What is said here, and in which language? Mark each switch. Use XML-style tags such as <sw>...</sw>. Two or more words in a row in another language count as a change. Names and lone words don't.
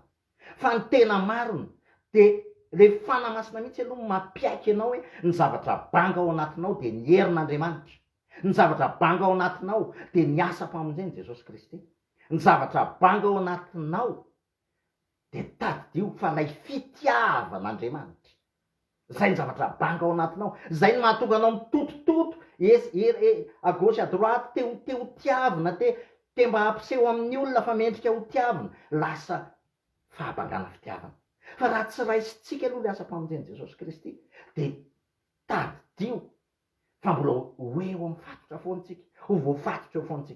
<mg>Fa ny tena marina de le fanamasina mihitsy aloha mampiaiky ianao hoe ny zavatra banga ao anatinao de ny herin'Andriamanitra, ny zavatra banga ao anatinao de ny asa mpamonjeny Jesosy Kristy, ny zavatra banga ao anatinao de tadidio fa lay fitiavan'Andriamanitra. Zay ny zavatra banga ao anatinao, zay ny mahatonga anao mitotototo</mg> <fr>à gauche à droite,</fr> <mg>te ho tiavina, te mba hampiseho amin'ny olona fa mendrika ho tiavina, lasa fahabangana fitiavana. Fa raha tsy raisitsika aloha le asa mpamonjeny Jesosy Kristy de tadidio fa mbola ho eo amin'ny fatotra foantsika, ho voafatotra eo foantsika.</mg>